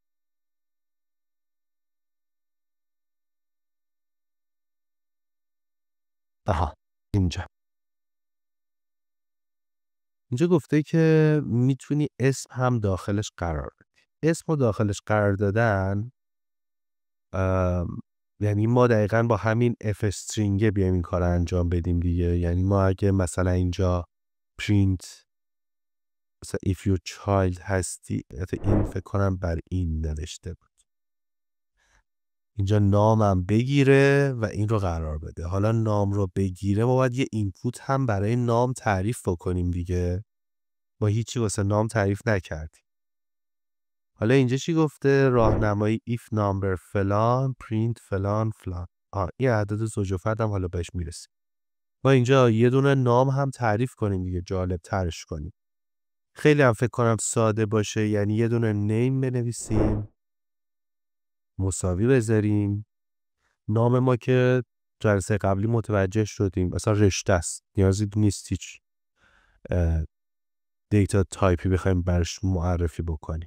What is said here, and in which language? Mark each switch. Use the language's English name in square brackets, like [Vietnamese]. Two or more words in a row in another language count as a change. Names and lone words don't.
[Persian] آها، اینجا گفته که میتونی اسم هم داخلش قرار بدی. اسم رو داخلش قرار دادن یعنی ما دقیقاً با همین [English] f-string [Persian] بیایم این کار انجام بدیم دیگه. یعنی ما اگه مثلا اینجا print مثلا [English] if your child [Persian] هستی، این فکر کنم بر این نوشته بود، اینجا نامم بگیره و این رو قرار بده. حالا نام رو بگیره ما باید یه اینپوت هم برای نام تعریف بکنیم دیگه. ما هیچی واسه نام تعریف نکردیم. حالا اینجا چی گفته؟ راهنمایی [English] if number [Persian] فلان print فلان فلان. این عدد زوج و فرد هم حالا بهش میرسیم. ما اینجا یه دونه نام هم تعریف کنیم دیگه، جالب ترش کنیم. خیلی هم فکر کنم ساده باشه. یعنی یه دونه نیم بنویسیم، مساوی بذاریم نام ما که جلسه قبلی متوجه شدیم مثلا رشته است، نیازی نیست هیچ [English] data type [Persian] بخوایم برش معرفی بکنیم.